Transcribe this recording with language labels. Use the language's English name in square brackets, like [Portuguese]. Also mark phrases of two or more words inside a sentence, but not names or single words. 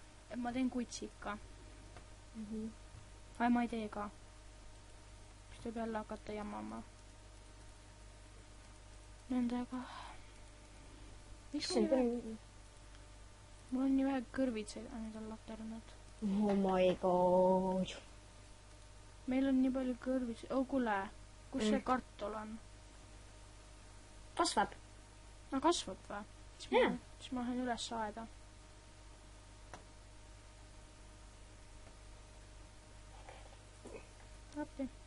[Estonian] Ma teen kutsika. Ai, ma ei tee ka. Siis tuleb jälle hakata jamama. Nendega. Mul on nii vähe kõrvitseid, aga need on laternud. [English] Oh my god. [Estonian] Meil on nii palju kõrvitseid. Kuule, kus see kartul on? Kasvab. No kasvab või? Siis ma lähen üles aeda. Appi.